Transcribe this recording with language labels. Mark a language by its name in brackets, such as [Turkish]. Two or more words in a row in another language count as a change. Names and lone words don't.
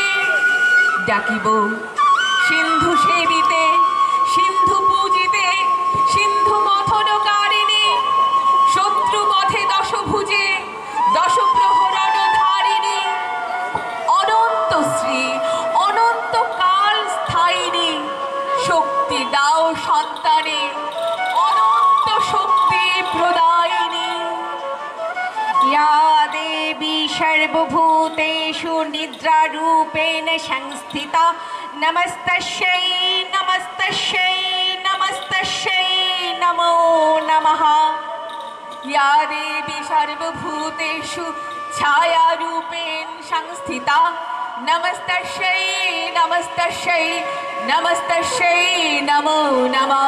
[Bangla] ডাকিব সিন্ধু সেবিতে, সিন্ধু পূজিতে, সিন্ধু মথনকারিণী, শত্রু পথে দশভুজে, দশ প্রহরণ ধারিণী, অনন্ত শ্রী অনন্ত কাল স্থায়িনী, শক্তি দাও সন্তানে, অনন্ত শক্তি প্রদায়িনী। [Sanskrit] या देवी सर्वभूतेषु निद्रारूपेण संस्थिता नमस्तस्यै नमस्तस्यै नमस्तस्यै नमो नमः। या देवी सर्वभूतेषु छायारूपेण संस्थिता नमस्तस्यै नमस्तस्यै नमस्तस्यै नमो नमः।